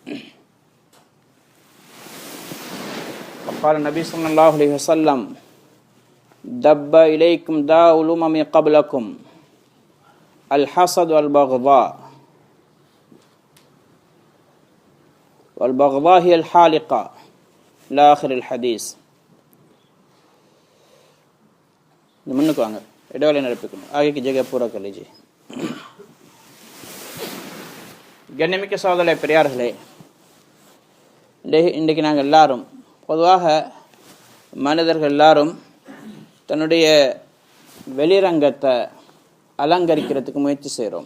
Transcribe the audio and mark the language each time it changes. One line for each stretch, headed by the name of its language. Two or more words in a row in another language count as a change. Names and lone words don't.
Arabic: وقال النبي صلى الله عليه وسلم دب إليكم داء الأمم قبلكم الحسد والبغضاء هي الحالقة إلى آخر الحديث.
Tamil: முன்னுக்கு வாங்க, இடைவெளி நிரப்பிக்கணும். ஆகிய ஜெக பூரா கலிஜி. கண்ணியமிக்க சகோதரர்களே, பெரியார்களே, இன்றைக்கு நாங்கள் எல்லாரும் பொதுவாக மனிதர்கள் எல்லாரும் தன்னுடைய வெளிரங்கத்தை அலங்கரிக்கிறதுக்கு முயற்சி செய்கிறோம்.